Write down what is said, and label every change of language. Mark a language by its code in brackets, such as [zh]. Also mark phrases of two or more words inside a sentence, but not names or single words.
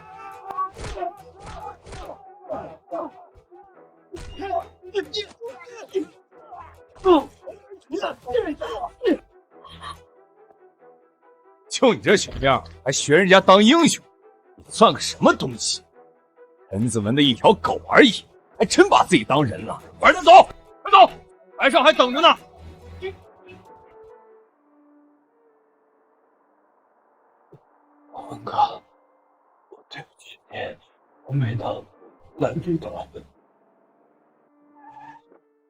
[zh] 就你這小樣，還學人家當英雄，你算個什麼東西？陳子文的一條狗而已，還真把自己當人了。玩得走，快走，台上還等着呢。文哥，我對不起你，我沒能攔住他們。